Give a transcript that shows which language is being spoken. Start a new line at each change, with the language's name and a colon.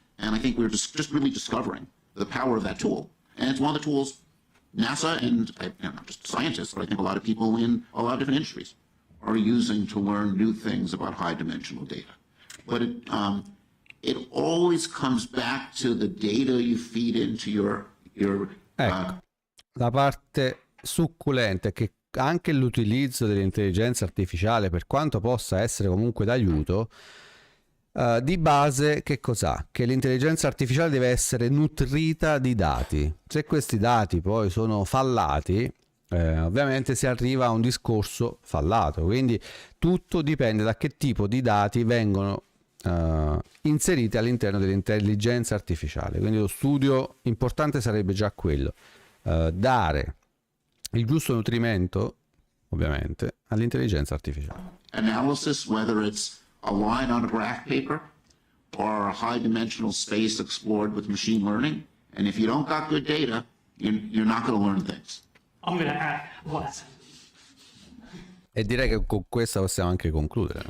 English: And I think we're just really discovering the power of that tool. And it's one of the tools NASA and not just scientists, but I think a lot of people in a lot of different industries are using to learn new things about high dimensional data. But it always comes back to the data you feed into your
Italian: ecco, la parte succulenta è che anche l'utilizzo dell'intelligenza artificiale, per quanto possa essere comunque d'aiuto, di base che cos'ha? Che l'intelligenza artificiale deve essere nutrita di dati. Se questi dati poi sono fallati, ovviamente si arriva a un discorso fallato. Quindi tutto dipende da che tipo di dati vengono inseriti all'interno dell'intelligenza artificiale. Quindi lo studio importante sarebbe già quello, dare il giusto nutrimento, ovviamente, all'intelligenza artificiale.
English: Analysis, whether it's a line on a graph paper or a high dimensional space explored with machine learning, and if you don't got good data, you're not going to learn things. I'm going to add what?
Italian: E direi che con questa possiamo anche concludere.